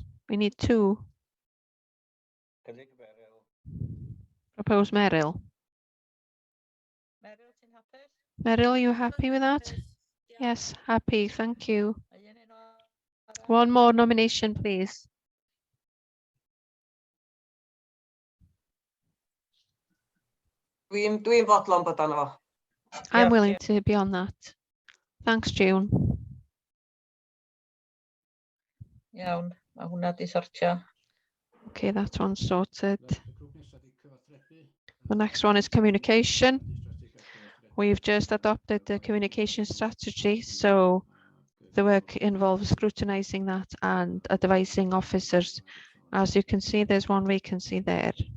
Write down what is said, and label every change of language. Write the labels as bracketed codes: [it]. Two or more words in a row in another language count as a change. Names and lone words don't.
[en] We need 2. Propose Meryl. Meryl, you happy with that? Yes, happy, thank you. One more nomination, please. [cy] Dwi'n fodlon bod arno fo. [en] I'm willing to be on that. Thanks, June. [cy] Iawn, mae hwnna di sortio. [en] Okay, that one's sorted. The next one is communication. We've just adopted the communication strategy, so the work involves scrutinizing that and advising officers. As you can see, there's 1 vacancy there.